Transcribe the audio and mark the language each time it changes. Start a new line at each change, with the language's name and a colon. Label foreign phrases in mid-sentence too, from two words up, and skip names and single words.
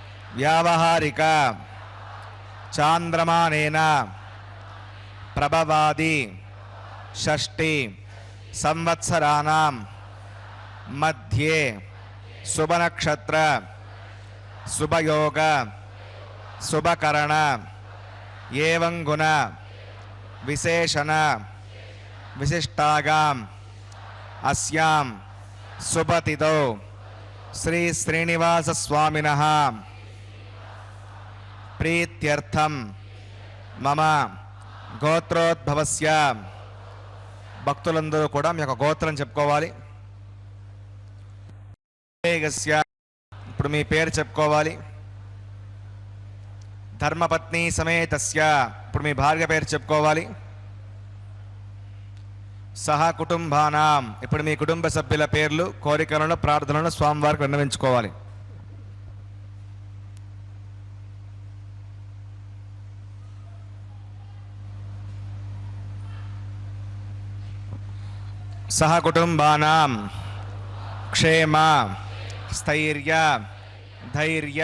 Sanskrit: व्यावहारिक चांद्रमानेन प्रभवादि षष्टि संवत्सराणां मध्ये शुभनक्षत्र शुभयोग शुभकरण एवं गुण विशेषण विशिष्टागाम अस्यां शुभतिथौ श्री श्रीनिवास स्वामिनः प्रीत्यर्थम मम గోత్రోద్భవస్య
Telugu: భక్తులందరూ కూడా మీ యొక్క గోత్రం చెప్పుకోవాలి. ఇప్పుడు మీ పేరు చెప్పుకోవాలి.
Sanskrit: ధర్మపత్ని సమేతస్య
Telugu: ఇప్పుడు మీ భార్య పేరు చెప్పుకోవాలి.
Sanskrit: సహ కుటుంబానాం
Telugu: ఇప్పుడు మీ కుటుంబ సభ్యుల పేర్లు కోరికలను ప్రార్థనలను స్వామివారికి విన్నవించుకోవాలి.
Sanskrit: सह कुटुंबानां क्षेम स्थैर्य धैर्य